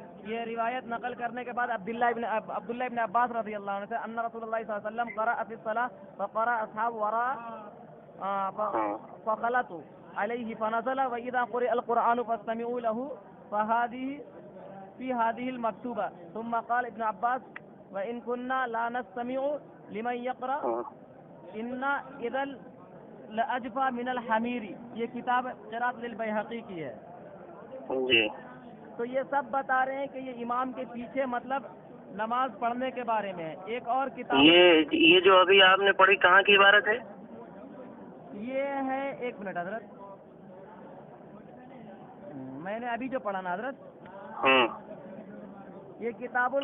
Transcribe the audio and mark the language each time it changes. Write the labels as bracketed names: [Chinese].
[Urdu] یہ روایت نقل کرنے کے بعد [Arabic] عبداللہ ابن عباس رضی اللہ عنہ سے ان رسول اللہ صلی اللہ علیہ وسلم قرأ فی الصلاة فقرأ اصحاب وراء فخلطوا علیہ فنزل وإذا قرئ القرآن فاستمعوا له فهذه في هذه المكتوبة. ثم قال ابن عباس وإن كنا لا نستمع لمن يقرأ إن إذا لأجفى من الحمير. [Urdu] یہ کتاب قراءۃ للبیہقی کی ہے. جی. تو یہ سب بتا رہے ہیں کہ یہ امام کے پیچھے مطلب نماز پڑھنے کے بارے میں ایک اور کتاب. یہ جو ابھی آپ نے پڑھی کہاں کی عبارت ہے؟ یہ ہے 1 منٹ حضرت، میں نے ابھی جو پڑھا نا حضرت، یہ کتاب